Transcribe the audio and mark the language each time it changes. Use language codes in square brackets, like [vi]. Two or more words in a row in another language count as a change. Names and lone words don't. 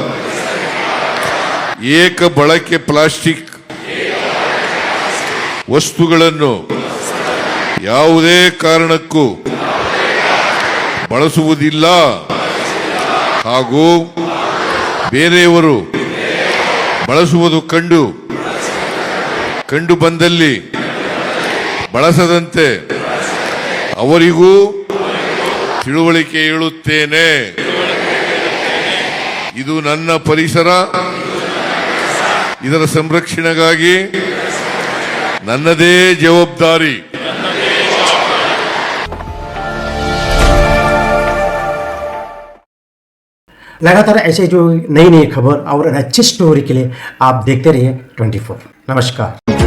[kn] ಏಕ ಬಳಕೆ ಪ್ಲಾಸ್ಟಿಕ್ ವಸ್ತುಗಳನ್ನು ಯಾವುದೇ ಕಾರಣಕ್ಕೂ ಬಳಸುವುದಿಲ್ಲ ಹಾಗೂ ಬೇರೆಯವರು ಬಳಸುವುದು ಕಂಡು ಬಂದಲ್ಲಿ ಬಳಸದಂತೆ ಅವರಿಗೂ ತಿಳುವಳಿಕೆ ಹೇಳುತ್ತೇನೆ. ಇದು ನನ್ನ ಪರಿಸರ, ಇದರ ಸಂರಕ್ಷಣೆಗಾಗಿ ನನ್ನದೇ ಜವಾಬ್ದಾರಿ. [hi] लगातार ऐसे जो नई नई खबर और अच्छी स्टोरी के लिए आप देखते रहिए 24। नमस्कार।